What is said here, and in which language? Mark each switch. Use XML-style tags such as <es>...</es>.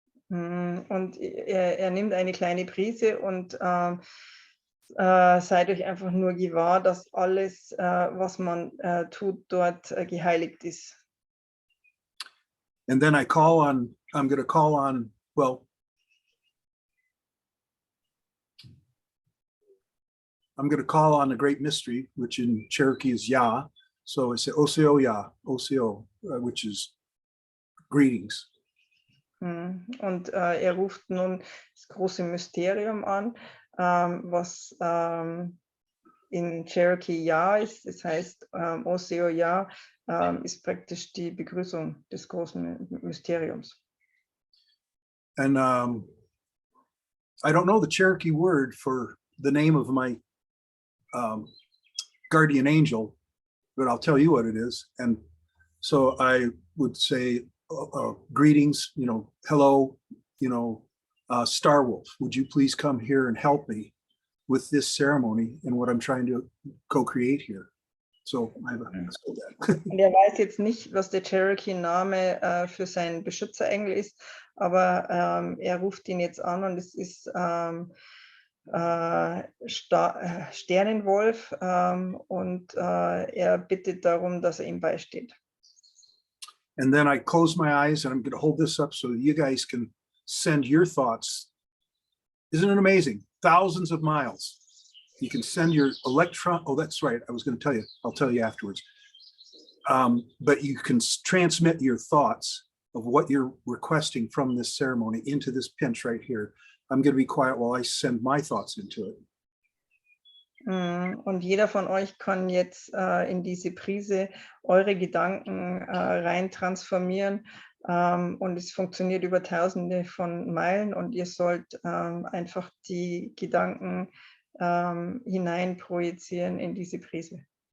<de>Und er nimmt eine kleine Prise und seid euch einfach nur gewahr, dass alles, was man tut, dort geheiligt ist.</de> <en>And then I'm going to call on, well, I'm going to call on the great mystery, which in Cherokee is Ya. So I say Oseo Ya, Oseo, which is greetings.</en> <de>Und er ruft nun das große Mysterium an, was in Cherokee Ja ist. Das heißt, Oseo Ja ist praktisch die Begrüßung des großen Mysteriums.</de> <en>And I don't know the Cherokee word for the name of my guardian angel, but I'll tell you what it is. And so I would say greetings, hello, Star Wolf, would you please come here and help me with this ceremony and what I'm trying to co-create here. So I so that.</en> <de>Und er weiß jetzt nicht, was der Cherokee-Name für seinen Beschützerengel ist, aber er ruft ihn jetzt an und es ist Sternenwolf und er bittet darum, dass er ihm beisteht.</de> <en>And then I close my eyes and I'm going to hold this up so you guys can send your thoughts. Isn't it amazing? Thousands of miles. You can send your electron. Oh, that's right. I was going to tell you. I'll tell you afterwards. But you can transmit your thoughts of what you're requesting from this ceremony into this pinch right here. I'm going to be quiet while I send my thoughts into it.</en> <de>Und jeder von euch kann jetzt in diese Prise eure Gedanken rein transformieren. Und es funktioniert über Tausende von Meilen und ihr sollt einfach die Gedanken hinein projizieren in diese Prise.</de>